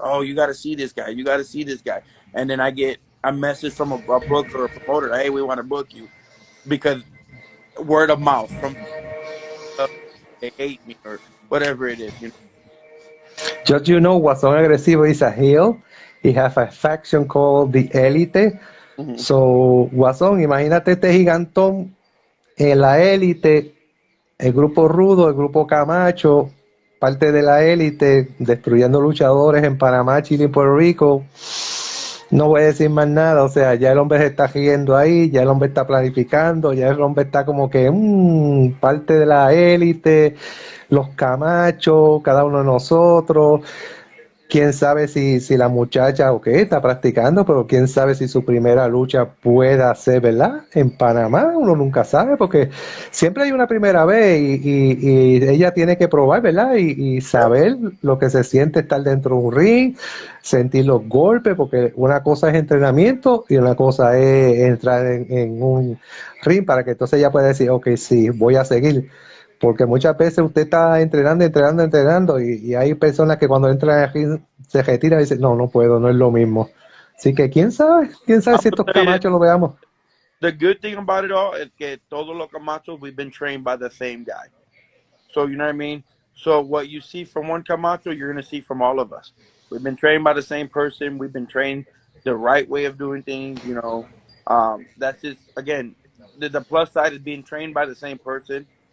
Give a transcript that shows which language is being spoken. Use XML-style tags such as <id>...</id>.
<en>Oh, you got to see this guy. You got to see this guy. And then I get a message from a booker or a promoter. Hey, we want to book you because word of mouth from they hate me or whatever it is. Just you know, Guasón Agresivo is a heel. He has a faction called the Elite. Mhm.</en> <es>So, Guasón, imagínate este gigantón en la élite, el grupo Rudo, el grupo Camacho, parte de la élite, destruyendo luchadores en Panamá, Chile y Puerto Rico. No voy a decir más nada, o sea, ya el hombre se está riendo ahí, ya el hombre está planificando, ya el hombre está como que parte de la élite, los Camachos, cada uno de nosotros. Quién sabe si la muchacha, ok, está practicando, pero quién sabe si su primera lucha pueda ser, ¿verdad? En Panamá, uno nunca sabe, porque siempre hay una primera vez y ella tiene que probar, ¿verdad? Y saber lo que se siente estar dentro de un ring, sentir los golpes, porque una cosa es entrenamiento y una cosa es entrar en un ring para que entonces ella pueda decir, ok, sí, voy a seguir. Porque muchas veces usted está entrenando y hay personas que cuando entran aquí se retiran y dicen, no, no puedo, no es lo mismo. Así que quién sabe</es> <en>I'm</en> <es>si</es> <en>gonna</en> <es>estos</es> <en>tell you</en> <es>camachos lo veamos.</es> <en>the good thing about it all is</en> <es>que todos los Camachos</es> <en>we've been trained by the same guy. So you know what I mean? So what you see from one Camacho, you're gonna see from all of us. We've been trained by the same person. We've been trained the right way of doing things. That's just again the plus side is being trained by the same person.</en>